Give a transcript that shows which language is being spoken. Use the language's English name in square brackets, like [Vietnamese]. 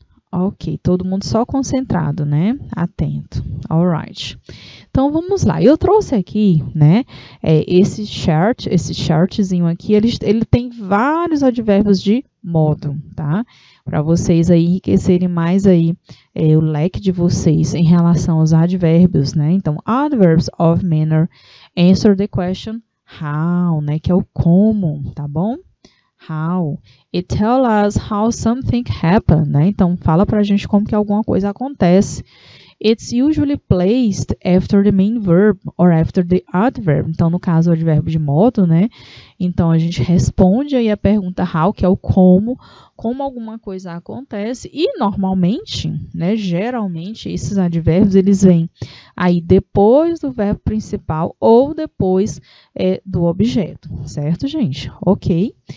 [Portuguese] Ok, todo mundo só concentrado, né? Atento. Alright. Então, vamos lá. Eu trouxe aqui, né, esse chartzinho aqui, ele tem vários advérbios de modo, tá? Para vocês aí enriquecerem mais aí o leque de vocês em relação aos advérbios, né? [English] Então, adverbs of manner answer the question how, né? [Portuguese] Que é o como, tá bom? How. [English] It tells us how something happened, [Portuguese] né? Então, fala pra gente como que alguma coisa acontece. [English] It's usually placed after the main verb or after the adverb. [Portuguese] Então, no caso, o advérbio de modo, né? Então, a gente responde aí a pergunta how, que é o como alguma coisa acontece. E, normalmente, né? Geralmente, esses advérbios, eles vêm aí depois do verbo principal ou depois do objeto. Certo, gente? Ok?